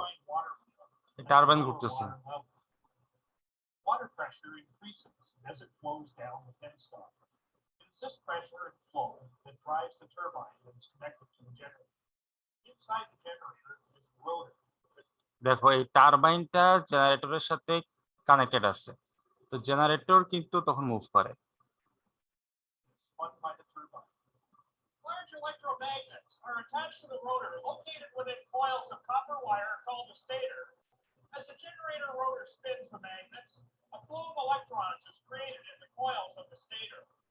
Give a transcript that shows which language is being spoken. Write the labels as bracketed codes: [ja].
[en] turbine water wheel at [bn] turbine [en] lower [bn] ঘুরতেছে। [en] water level. Water pressure increases as it flows down the penstock. It's this pressure and flow that drives the turbine that is connected to the generator. Inside the generator is the rotor. [bn] দেখো এই টারবাইনটা জেনারেটরের সাথে connected আছে, তো generator কিন্তু তখন move করে। [en] It's spun by the turbine. Large electromagnets are attached to the rotor located within coils of copper wire called the stator. As the generator rotor spins the magnets, a flow of electrons is created in the coils of the stator.